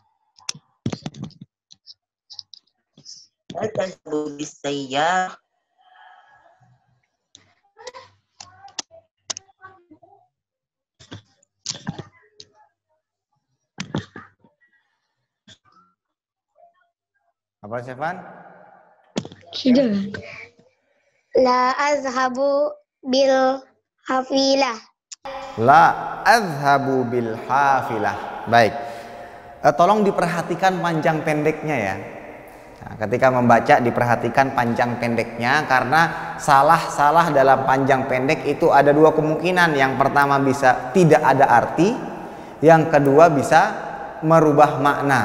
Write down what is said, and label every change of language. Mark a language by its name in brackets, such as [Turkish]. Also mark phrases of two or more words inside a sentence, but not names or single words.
[Arabic] هل تذهب بالسيارة? [Indonesian] Apa, Syafan? Sudah. [Arabic] لا أذهب بالحافلة. لا أذهب بالحافلة. [Indonesian] Baik. Tolong diperhatikan panjang pendeknya ya. Nah, ketika membaca diperhatikan panjang pendeknya, karena salah-salah dalam panjang pendek itu ada dua kemungkinan. Yang pertama bisa tidak ada arti, yang kedua bisa merubah makna.